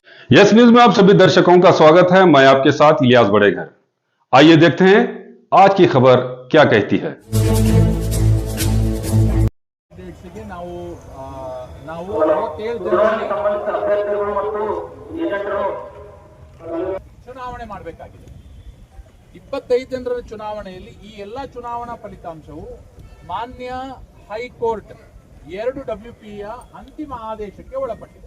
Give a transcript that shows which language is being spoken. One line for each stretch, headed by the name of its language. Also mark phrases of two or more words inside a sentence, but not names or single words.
Hindi: यस न्यूज में आप सभी दर्शकों का स्वागत है। मैं आपके साथ इलियास बड़ेघर। आइए देखते हैं आज की खबर क्या कहती है।
Kannada: ಚುನಾವಣೆ ಮಾಡಬೇಕಾಗಿದೆ 25 ಜನರ ಚುನಾವಣೆಯಲ್ಲಿ ಈ ಎಲ್ಲಾ ಚುನಾವಣಾ ಫಲಿತಾಂಶವು ಮಾನ್ಯ ಹೈಕೋರ್ಟ್ 2 WPಯ ಅಂತಿಮ ಆದೇಶಕ್ಕೆ ಒಳಪಟ್ಟಿದೆ.